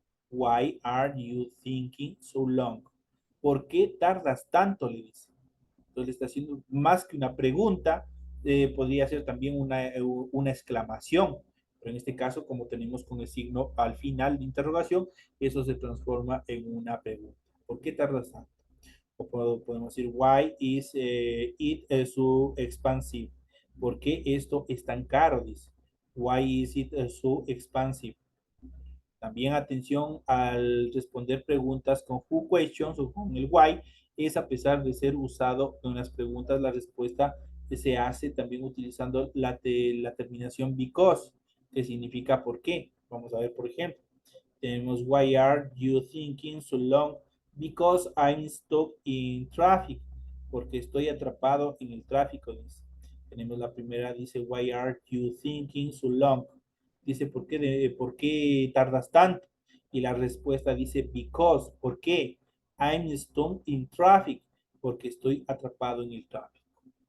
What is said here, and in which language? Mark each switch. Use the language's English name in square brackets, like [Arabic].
[English] Why are you thinking so long? [Spanish] ¿Por qué tardas tanto? Le dice. Entonces está haciendo más que una pregunta, podría ser también una exclamación. Pero en este caso, como tenemos con el signo al final de interrogación, eso se transforma en una pregunta. ¿Por qué tardas tanto? O podemos decir, [English] why is it so expensive? [Spanish] ¿Por qué esto es tan caro? Dice. [English] Why is it so expensive? [Spanish] También atención al responder preguntas con who questions o con el why, es a pesar de ser usado en las preguntas, la respuesta se hace también utilizando la terminación because, que significa por qué. Vamos a ver, por ejemplo, tenemos [English] why are you thinking so long? Because I'm stuck in traffic. [Spanish] Porque estoy atrapado en el tráfico. Dice. Tenemos la primera, dice [English] why are you thinking so long? [Spanish] Dice, ¿por qué tardas tanto? Y la respuesta dice, because, ¿por qué? [English] I'm stuck in traffic, [Spanish] porque estoy atrapado en el tráfico.